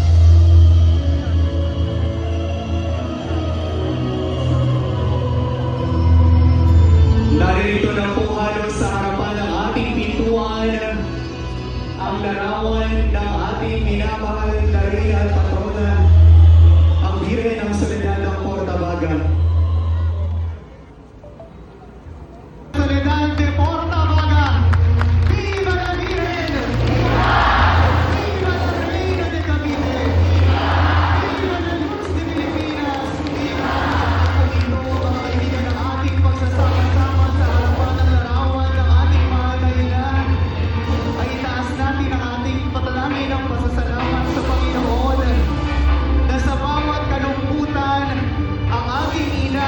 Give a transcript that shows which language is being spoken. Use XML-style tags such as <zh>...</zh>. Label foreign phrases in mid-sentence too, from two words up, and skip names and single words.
<tl>Naririto na po halos sa harapan ng ating pintuan ang larawan ng ating minamahal na reyna at patrona, ang Birhen ng Soledad ng Portabaga.</tl> <es>Soledad de Portabaga, viva la Virgen! Viva la Reina de Cavite! Viva la Luz de Pilipinas! Viva!</es> <tl>Ito ang kaibigan ng ating pagsasama-sama sa harapan ng larawan ng ating mahal na ina. Ay itaas natin ang ating patalangin ng pasasalamat sa Panginoon na sa bawat kalungkutan ang ating</tl>